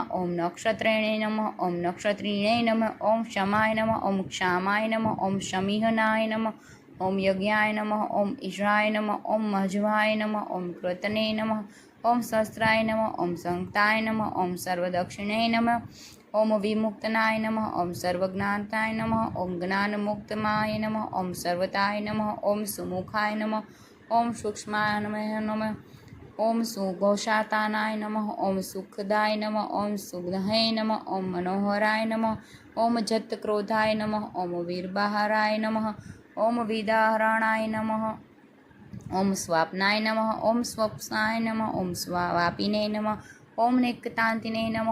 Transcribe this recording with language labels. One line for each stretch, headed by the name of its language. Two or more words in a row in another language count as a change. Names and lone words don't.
Sanskrit: ओम नक्षत्रेणे नमः ओम नक्षत्रिणे नमः ओम क्षमाय नमः ओम क्षामाय नमः ओम शमीहनाय नमः ओम यज्ञाय नमः ओम ईश्वराय नमः ओम मज्वाय नमः ओम कृतने नमः ओम शस्त्राय नमः ओम संताय नमः ओम सर्वदक्षिणे नमः ओम विमुक्तनाय नमः ओम सर्वज्ञाताय नमः ओम ज्ञानमुक्तमाय नमः ओम सर्वताय नमः ओम सुमुखाय नमः ओम सूक्ष्माय नमः ઓમ સુઘોષાતાનાય નમઃ. ઓમ સુખદાય નમઃ. ઓમ સુગ્ધહે નમઃ. ઓમ મનોહરાય નમઃ. ઓમ જતક્રોધાય નમઃ. ઓમ વીરબાહરાય નમઃ. ઓમ વિદાહરણાય નમઃ. ઓમ સ્વાપનાય નમઃ. ઓમ સ્વપ્નાય નમઃ. ઓમ સ્વાવાપિને નમઃ. ઓમ નેકતાંતિને નમઃ.